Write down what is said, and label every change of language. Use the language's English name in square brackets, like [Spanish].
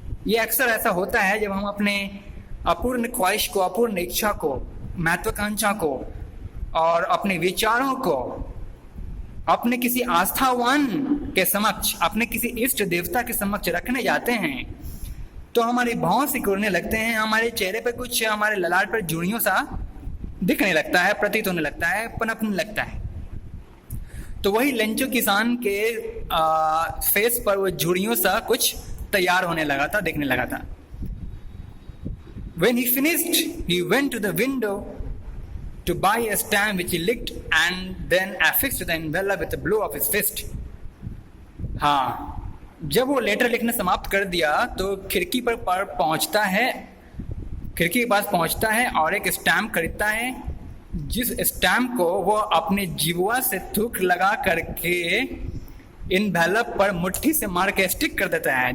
[Hindi] ये अक्सर ऐसा होता है जब हम अपने अपूर्ण ख्वाहिश को, अपूर्ण इच्छा को, महत्वाकांक्षा को और अपने विचारों को अपने किसी आस्थावान के समक्ष, अपने किसी इष्ट देवता के समक्ष रखने जाते हैं, तो हमारे भाव सिकुड़ने लगते हैं, हमारे चेहरे पर कुछ, हमारे ललाट पर झुर्रियों सा दिखने लगता है, प्रतीत होने लगता है, पनपने लगता है। तो वही लेंचो किसान के फेस पर वो झुर्रियों सा कुछ तैयार होने लगा था, दिखने लगा था। [English] When he finished, he went to the window to buy a stamp which he licked and then affixed to the envelope with a blow of his fist. [Hindi] हाँ, जब वो लेटर लिखना समाप्त कर दिया तो खिड़की पर पहुंचता है, खिड़की के पास पहुंचता है और एक स्टैम्प खरीदता है, जिस स्टैम्प को वो अपने जीवा से थूक लगा करके इन्वेलप पर मुट्ठी से मार के स्टिक कर देता है।